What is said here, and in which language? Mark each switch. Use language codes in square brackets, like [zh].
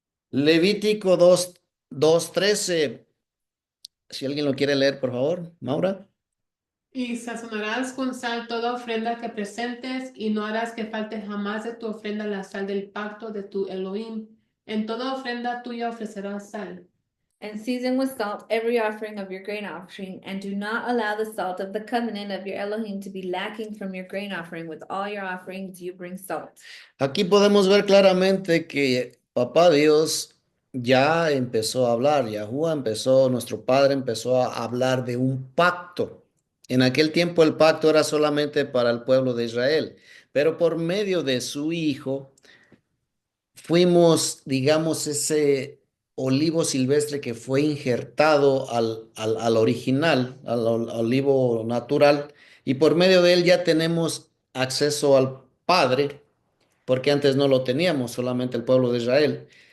[es] Levítico 2:13. Si alguien lo quiere leer, por favor, Maura. Y sazonarás con sal toda ofrenda que presentes, y no harás que falte jamás de tu ofrenda la sal del pacto de tu Elohim. En toda ofrenda tuya ofrecerás sal. [en] And season with salt every offering of your grain offering, and do not allow the salt of the covenant of your Elohim to be lacking from your grain offering. With all your offerings, you bring salt. [es] Aquí podemos ver claramente que Papá Dios ya empezó a hablar, Yahuwah empezó, nuestro Padre empezó a hablar de un pacto. En aquel tiempo el pacto era solamente para el pueblo de Israel, pero por medio de su Hijo fuimos, digamos, ese olivo silvestre que fue injertado al original, al olivo natural, y por medio de él ya tenemos acceso al Padre, porque antes no lo teníamos, solamente el pueblo de Israel.